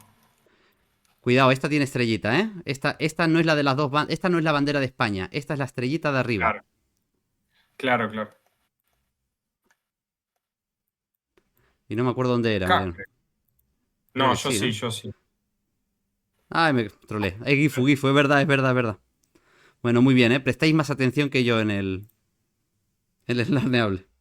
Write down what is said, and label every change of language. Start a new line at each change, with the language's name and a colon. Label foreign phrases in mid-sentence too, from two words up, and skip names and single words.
Spanish: Cuidado, esta tiene estrellita, ¿eh? Esta no es la de las dos bandas. Esta no es la bandera de España. Esta es la estrellita de arriba. Claro, claro, claro. Y no me acuerdo dónde era, Acá, Mariano. creo. Creo No, que yo sí, sí, ¿no? yo sí. Ay, me trolé. Gifu, Gifu, es verdad, es verdad, es verdad. Bueno, muy bien, ¿eh? Prestáis más atención que yo en el Slaneable.